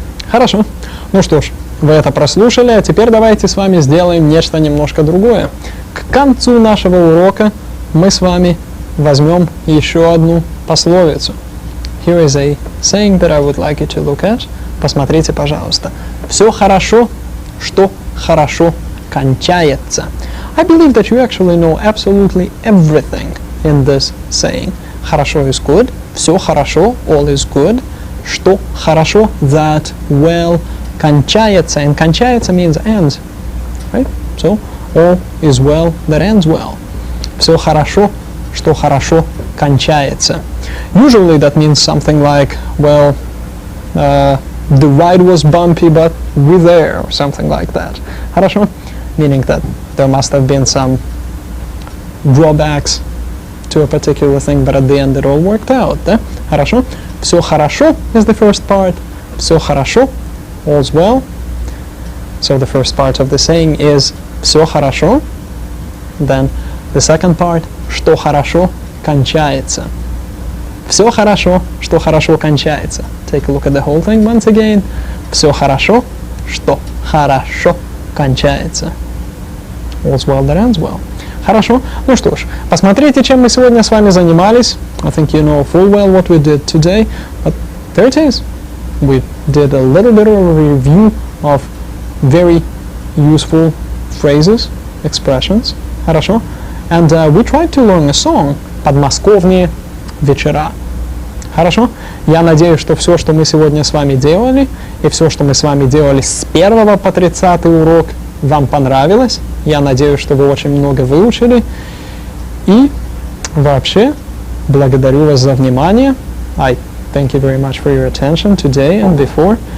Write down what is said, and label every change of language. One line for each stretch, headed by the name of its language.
Russian: Хорошо. Ну что ж, вы это прослушали, а теперь давайте с вами сделаем нечто немножко другое. К концу нашего урока мы с вами возьмем еще одну пословицу.
English: Here is a saying that I would like you to look at.
Russian: Посмотрите, пожалуйста. Все хорошо, что хорошо кончается.
English: I believe that you actually know absolutely everything in this saying.
Russian: Хорошо
English: is good.
Russian: Все хорошо,
English: all is good.
Russian: Что хорошо,
English: that well
Russian: кончается.
English: And кончается means ends. Right? So, all is well that ends well.
Russian: Все хорошо, что хорошо кончается.
English: Usually that means something like, well, the ride was bumpy, but we're there, or something like that.
Russian: Хорошо?
English: meaning that there must have been some drawbacks to a particular thing, but at the end it all worked out,
Russian: да? Хорошо? Все хорошо
English: is the first part.
Russian: Все хорошо,
English: all's well. So the first part of the saying is
Russian: все хорошо.
English: Then the second part,
Russian: что хорошо кончается. Все хорошо, что хорошо кончается.
English: Take a look at the whole thing once again.
Russian: Все хорошо, что хорошо кончается.
English: All's well that ends well.
Russian: Хорошо. Ну что ж, посмотрите, чем мы сегодня с вами занимались.
English: I think you know full well what we did today. But there it is. We did a little bit of a review of very useful phrases, expressions.
Russian: Хорошо.
English: And we tried to learn a song
Russian: «Подмосковные вечера». Хорошо? Я надеюсь, что все, что мы сегодня с вами делали, и все, что мы с вами делали с 1 по 30 урок, вам понравилось. Я надеюсь, что вы очень много выучили. И вообще, благодарю вас за внимание.
English: I thank you very much for your attention today and before.